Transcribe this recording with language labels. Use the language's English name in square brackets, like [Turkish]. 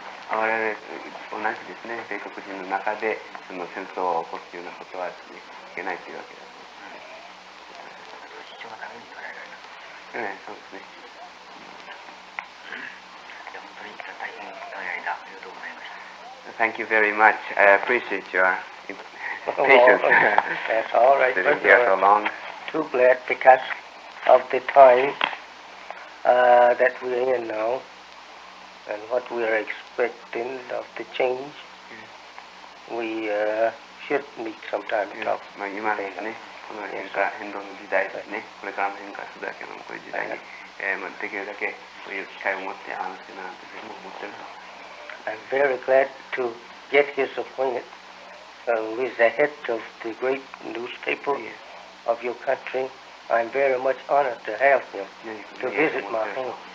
[Japanese] 我々同じですね、米国人の中でその戦争を起こすようなことはですね、いけないというわけです。主張がダメに捉えられた。そうですね。いや本当に大変長い間ありがとうございました。 [English] Thank you very much. I appreciate your patience. That's all right. Sitting here so long. Too glad because of the time that we're in now and what we are expecting of the change. We should meet sometime and talk. [Japanese] 今ですね、この変動の時代ですね、これからも変化するだけのこういう時代に、できるだけそういう機会を持って話してなんて思ってる。 [English] I'm very glad to get his appointment with the head of the great newspaper of your country. I'm very much honored to have him to visit my home.